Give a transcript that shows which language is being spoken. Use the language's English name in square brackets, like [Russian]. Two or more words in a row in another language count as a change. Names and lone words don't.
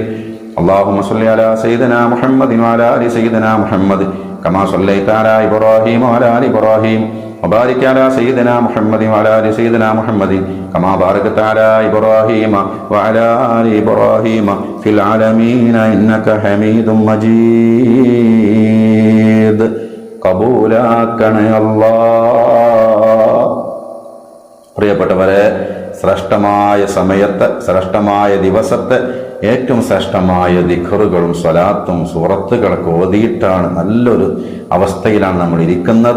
[Arabic] اللهم صل على سيدنا محمد وعلى آل سيدنا محمد كما صليت على إبراهيم وعلى آل إبراهيم وبارك على سيدنا محمد وعلى آل سيدنا محمد كما باركت على إبراهيم وعلى آل إبراهيم في العالمين إنك حميد مجيد. [Malayalam] കബൂലാക്കണേ അല്ലാഹ്. പ്രിയപ്പെട്ടവരെ, ശ്രേഷ്ഠമായ സമയത്ത്, ശ്രേഷ്ഠമായ ദിവസത്തെ ഏറ്റവും ശ്രേഷ്ഠമായ ദിക്റുകളും സ്വലാത്തും സൂറത്തുകളൊക്കെ ഓതിയിട്ടാണ് നല്ലൊരു അവസ്ഥയിലാണ് നമ്മൾ ഇരിക്കുന്നത്.